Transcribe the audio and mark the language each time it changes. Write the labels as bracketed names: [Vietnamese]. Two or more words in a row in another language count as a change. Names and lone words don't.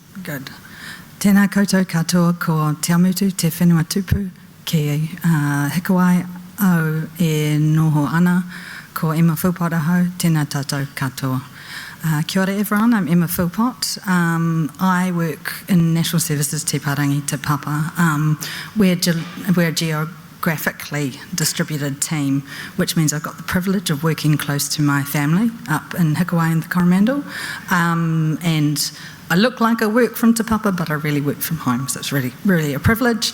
[English] Good. [Māori] Tēnā koutou katoa ko te amutu, te whenua tupu, ki hikawai au e noho ana, ko Emma Philpott ahau, tēnā tātou katoa. Kia ora [English] everyone, I'm Emma Philpott. I work in National Services Te Paorangi Te Papa. We're a geographically distributed team, which means I've got the privilege of working close to my family up in Hikawai and the Coromandel. And I look like I work from Te Papa, but I really work from home, so it's really, really a privilege.